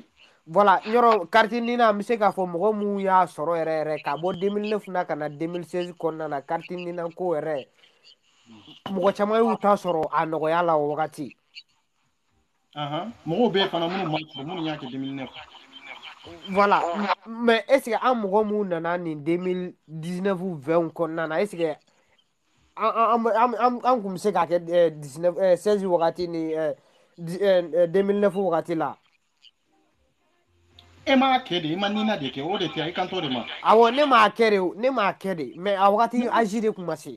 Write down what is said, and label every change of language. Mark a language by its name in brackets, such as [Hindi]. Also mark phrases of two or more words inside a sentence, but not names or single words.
[Bambara] Voilà yɔrɔ carte nina n bɛ se k'a fɔ mɔgɔ mun y'a sɔrɔ yɛrɛ yɛrɛ ka bɔ 2009 na ka na 2016 kɔnɔna na carte nina ko yɛrɛ mɔgɔ caman y'u ta sɔrɔ a nɔgɔya la o wagati. Mɔgɔw bɛ yen fana minnu ma sɔrɔ minnu y'a kɛ 2009. [French] Voilà mais est ce que [Bambara] an mɔgɔ mun nana nin 2019 20 kɔnɔna na [French] est ce que [Bambara] an kun bɛ se k'a kɛ 16 wagati ni 2009 wagati la. E m'a kɛ de i ma nina de kɛ o de tɛ i kan t'o de ma. Awɔ ne m'a kɛ de mais a wagati âge de kun ma se.